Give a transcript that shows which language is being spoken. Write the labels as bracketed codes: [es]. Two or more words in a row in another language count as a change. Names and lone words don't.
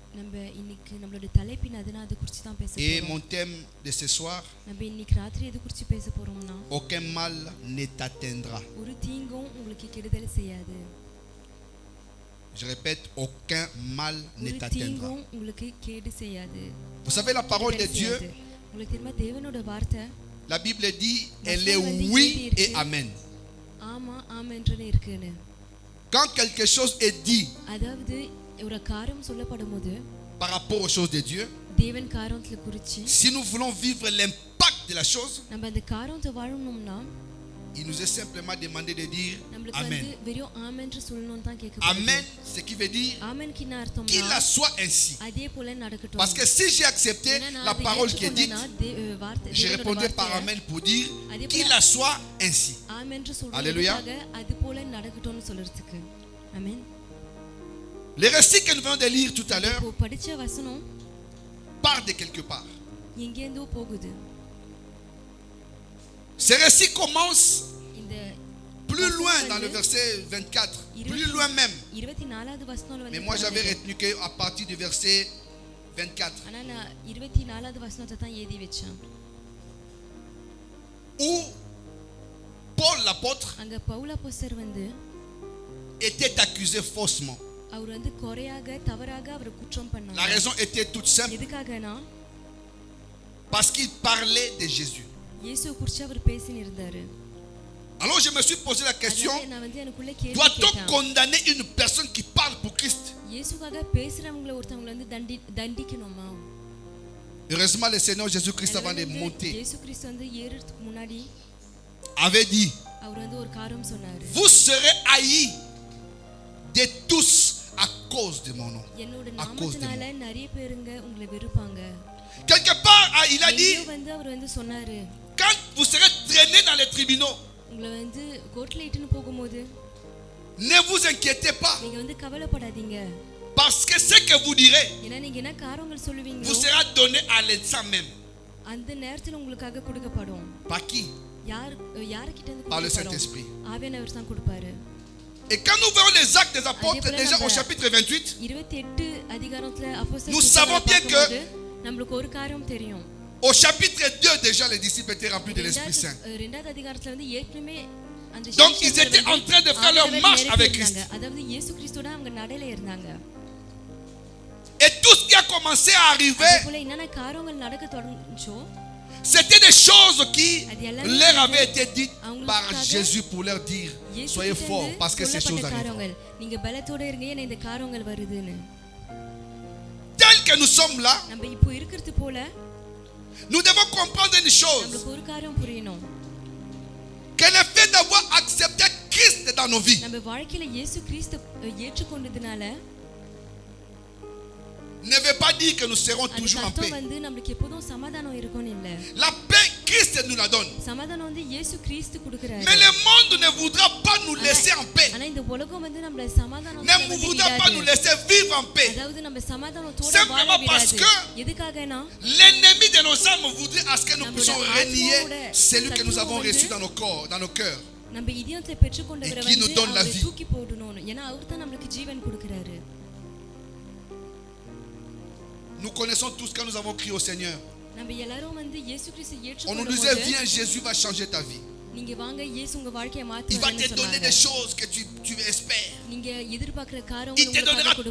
[fr] Et mon thème de ce soir, aucun mal ne t'atteindra. Je répète, aucun mal ne t'atteindra. Vous savez, la parole de Dieu, la Bible dit, elle est oui et amen. [ta] ஆமா ஆமென்றனே இருக்குன்னு. [fr] Quand quelque chose est dit [ta] அதாவது ஒரு காரியம் சொல்லப்படும்போது [fr] par rapport aux choses de Dieu, [ta] தேவன் காரியத்துல குறிச்சி [fr] si nous voulons vivre l'impact de la chose, [ta] நம்ம அந்த காரியத்தை வாழணும்னா [fr] il nous est simplement demandé de dire [ta] நமக்கு Amen. வந்து வெறும் ஆமென்று சொல்லணும்னு தான் கேட்கப்படுது. [fr] Amen, ce qui veut dire [ta] ஆமென்க்கு என்ன [fr] qu'il [ta] அர்த்தம்னா [fr] en soit ainsi. [ta] அதே போல நடக்கட்டும். [fr] Parce que si j'ai accepté la parole qui est dite, je répondais par Amen pour dire qu'il en soit ainsi. [ta] ஆமென்று Alléluia. சொல்றதுக்காக அது போல நடக்கட்டும்னு சொல்றதுக்கு. ஆமென். [fr] Les récits que nous venons de lire tout à l'heure [ta] இப்போ படிச்ச வசனம் [fr] partent de quelque part. [ta] எங்கேந்தோ போகுது. [fr] Ces récits commencent [ta] இந்த [fr] plus loin dans le verset 24, plus loin même. [ta] 24வது வசனத்துல வந்து [fr] Mais moi j'avais retenu qu'à partir du verset 24, [ta] ஆனா நான் 24வது வசனத்தை தான் எழுதி வச்சேன். [fr] où Paul l'apôtre [ta] அங்க பவுல் அப்போஸ்தலர் வந்து [fr] était accusé faussement. [ta] அவர் வந்து குறையாக தவறாக அவர் குற்றம் [fr] La [ta] பண்ணாங்க. [fr] raison était toute simple, [ta] எதுக்காகனா [fr] parce qu'il parlait de Jésus. [ta] இயேசுவை குறித்து அவர் பேசினிருந்தாரு. [fr] Alors je me suis posé la question, [ta] அதாவது நான் வந்து எனக்குள்ள கேள்வி [fr] doit-on [ta] கேட்டேன். [fr] condamner une personne qui parle pour Christ? [ta] இயேசுக்காக பேசுறவங்கள ஒருத்தவங்கள வந்து தண்டிக்கணுமா? [fr] Heureusement le Seigneur Jésus-Christ avant de monter [ta] இயேசு கிறிஸ்து வந்து ஏறுறதுக்கு முன்னாடி [fr] avait dit, [ta] அவர் வந்து ஒரு காரியம் சொன்னாரு. [fr] vous serez haïs de tous à cause de mon nom. [ta] என்னோட [fr] À cause de [ta] நாமத்தினால [fr] moi. [ta] நிறைய பேருங்க உங்களை வெறுப்பாங்க. [fr] Quelque part, il a dit, [ta] எங்கேயோ வந்து அவர் வந்து சொன்னாரு, [fr] quand vous serez traînés dans les tribunaux, [ta] உங்களை வந்து கோர்ட்ல இட்டுன்னு போகும்போது [fr] ne vous inquiétez pas, [ta] நீங்க வந்து கவலைப்படாதீங்க. [fr] parce que ce que vous direz [ta] ஏன்னா நீங்க என்ன காரியங்கள் சொல்லுவீங்களோ [fr] vous sera donné à l'instant même. [ta] அந்த நேரத்துல உங்களுக்காக கொடுக்கப்படும். [fr] Par qui? [ta] யார்கிட்ட இருந்து [fr] Par le [ta] கொடுக்கப்படும்? [fr] Saint-Esprit. [ta] ஆவியானவர் தான் கொடுப்பாரு. [fr] Et quand nous verrons les actes des apôtres, déjà au chapitre 28, [ta] 28 அதிகாரத்துல அப்போஸ்தலர் [fr] nous savons bien que [ta] நமக்கு ஒரு காரியம் தெரியும். [fr] au chapitre 2, déjà les disciples étaient remplis de l'Esprit Saint. [ta] இரண்டாவது அதிகாரத்துல வந்து ஏற்கனவே அந்த [fr] Donc ils étaient en train de faire leur marche avec Christ. [ta] அதாவது இயேசு கிறிஸ்துவோட அவங்க நடையில இருந்தாங்க. [fr] Et tout ce qui a commencé à arriver, [ta] போல என்னென்ன காரியங்கள் நடக்க தொடங்குச்சோ [fr] c'était des choses qui leur avaient été dites par [ta] அவங்களுக்காக [fr] Jésus pour leur dire, soyez forts parce que ces choses [ta] சொல்லப்பட்ட [fr] arrivent. [ta] காரியங்கள் நீங்க பலத்தோட இருங்க ஏன்னா இந்த காரியங்கள் வருதுன்னு. [fr] Tel que nous sommes là, [ta] நம்ம இப்போ இருக்கிறது போல [fr] nous devons comprendre une chose, [ta] நமக்கு ஒரு காரியம் புரியணும். [fr] que le fait d'avoir accepté Christ dans nos vies [ta] நம்ம வாழ்க்கையில இயேசு கிறிஸ்து ஏற்றுக்கொண்டதுனால [fr] ne veut pas dire que nous serons [ta] அது [fr] toujours en [ta] அர்த்தம் [fr] paix. [ta] வந்து நமக்கு எப்போதும் சமாதானம் இருக்கும்னு இல்ல. [fr] La paix, Christ nous la donne. [ta] சமாதானம் வந்து இயேசு கிறிஸ்து கொடுக்கிறாரு. [fr] Mais le monde ne voudra pas nous laisser en paix. [ta] ஆனா இந்த உலகம் வந்து நம்மள சமாதானம் [fr] Ne voudra pas nous laisser vivre en paix. [ta] அதாவது நம்ம சமாதானத்தோட [fr] Simplement [ta] வாழ [fr] parce [ta] விடாது. [fr] que [ta] எதுக்காகனா [fr] l'ennemi de nos âmes voudrait à ce que nous puissions renier celui que nous avons reçu dans nos corps, dans nos cœurs. [ta] நம்ம இதயத்தை பெற்றுக்கொண்டவரை [fr] Et qui nous [ta] வந்து [fr] donne la [ta] அவரை [fr] vie. [ta] தூக்கி போடணும். ஏன்னா அவர் தான் நமக்கு ஜீவன் கொடுக்கிறாரு. [fr] Nous connaissons tous quand nous avons crié au Seigneur. [ta] நம்ம எல்லாரும் வந்து இயேசு கிறிஸ்து [fr] On nous disait, [ta] ஏற்றுக்கொள்ளும்போது [fr] viens, Jésus va changer ta vie. [ta] நீங்க வாங்க இயேசு உங்க வாழ்க்கையை [fr] Il va [ta] மாத்துவாருன்னு [fr] te donner [ta] சொன்னாங்க. [fr] des choses que tu espères. [ta] நீங்க எதிர்பார்க்கிற [fr] Il [ta] காரியங்களை [fr] te donnera [ta] உங்களுக்கு